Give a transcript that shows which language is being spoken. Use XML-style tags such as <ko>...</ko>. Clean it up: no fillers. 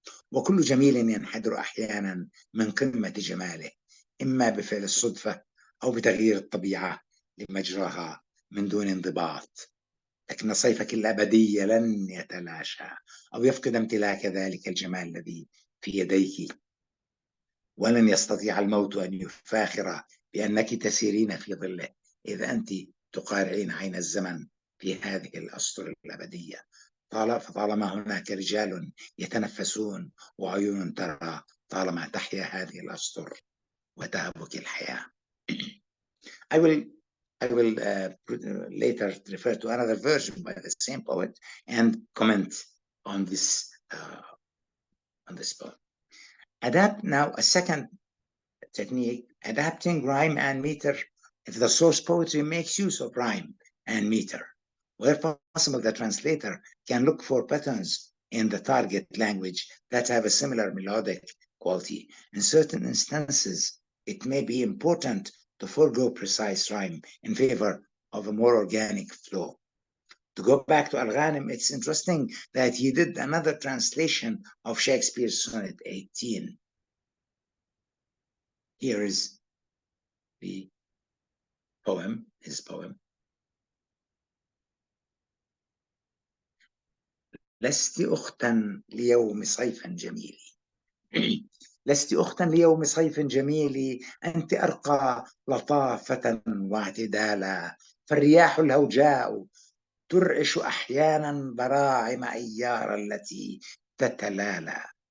<ar>وكل جميل ينحدر أحيانا من قمة جماله، إما بفعل الصدفة أو بتغيير الطبيعة لمجراها من دون انضباط، لكن صيفك الأبدي لن يتلاشى أو يفقد امتلاك ذلك الجمال الذي في يديك، ولن يستطيع الموت أن يفاخر بأنك تسيرين في ظله إذا أنت تقارعين عين الزمن في هذه الأسطر الأبدية. فطالما هناك رجال يتنفسون وعيون ترى، طالما تحيا هذه الأسطر وتهبك الحياة.</ar> <en>I will later refer to another version by the same poet and comment on this poem. Adapt now a second technique, adapting rhyme and meter. If the source poetry makes use of rhyme and meter, where possible, the translator can look for patterns in the target language that have a similar melodic quality. In certain instances, it may be important to forego precise rhyme in favor of a more organic flow. To go back to Al-Ghanim, it's interesting that he did another translation of Shakespeare's Sonnet 18. Here is the poem, his poem.</en> <ar>لست أختا ليوم صيف جميل، لست أختا ليوم صيف جميل، أنت أرقى لطافة واعتدالا، فالرياح الهوجاء ترعش أحيانا براعم أيار التي تتلالى،</ar>